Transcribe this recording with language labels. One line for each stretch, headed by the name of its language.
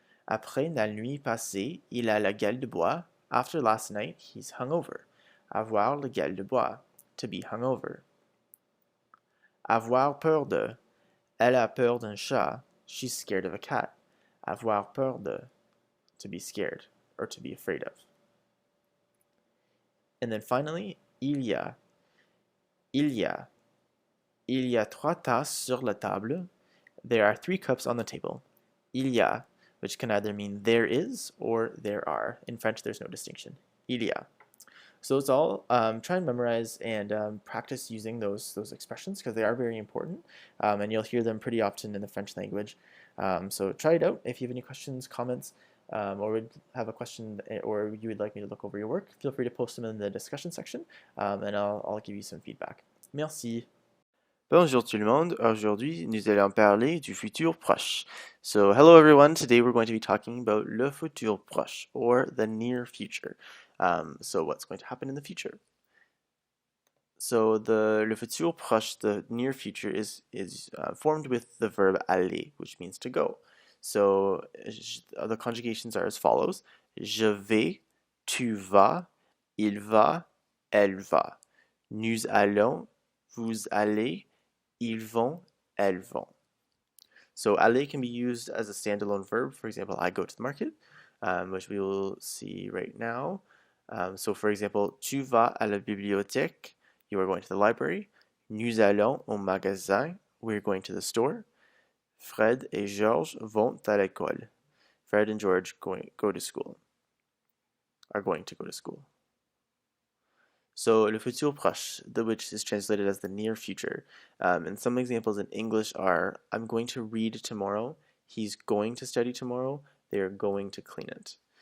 French: Après la nuit passée, il a la gueule de bois.
English: After last night, he's hungover.
French: Avoir la gueule de bois,
English: to be hungover.
French: Avoir peur de. Elle a peur d'un chat.
English: She's scared of a cat.
French: Avoir peur de,
English: to be scared or to be afraid of. And then finally,
French: il y a. Il y a. Il y a trois tasses sur la table.
English: There are three cups on the table.
French: Il y a,
English: which can either mean there is or there are. In French, there's no distinction.
French: Il y a.
English: So it's all try and memorize and practice using those expressions because they are very important, and you'll hear them pretty often in the French language. So try it out. If you have any questions, comments, or would have a question or you would like me to look over your work, feel free to post them in the discussion section, and I'll give you some feedback.
French: Merci. Bonjour tout le monde. Aujourd'hui, nous allons parler du futur proche.
English: So, hello everyone. Today we're going to be talking about le futur proche, or the near future. So, what's going to happen in the future? So, le futur proche, the near future, is formed with the verb aller, which means to go. So, the conjugations are as follows:
French: Je vais, tu vas, il va, elle va. Nous allons, vous allez, ils vont, elles vont.
English: So aller can be used as a standalone verb. For example, I go to the market, which we will see right now. So for example,
French: tu vas à la bibliothèque.
English: You are going to the library.
French: Nous allons au magasin.
English: We're going to the store.
French: Fred et Georges vont à l'école.
English: Fred and George go to school. Are going to go to school. So le futur proche, which is translated as the near future. And some examples in English are, I'm going to read tomorrow, he's going to study tomorrow, they are going to clean it.